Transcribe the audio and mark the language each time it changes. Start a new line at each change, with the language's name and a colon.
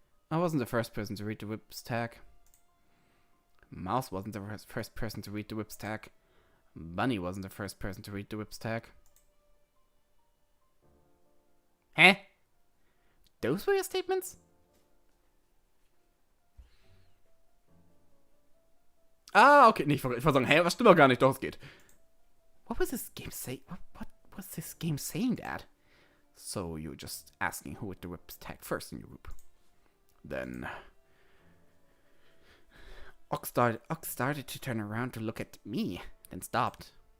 English: I wasn't the first person to read the whip's tag. Mouse wasn't the first person to read the whip's tag. Bunny wasn't the first person to read the whip's tag. Huh? Those were your statements?
German: Ah, okay. Nee, ich wollte sagen, hey, was stimmt doch gar nicht, doch, es geht.
English: What was this game saying? What was this game saying, Dad? So you're just asking who with the whip's tag first in your group. Then Ox started to turn around to look at me, then stopped.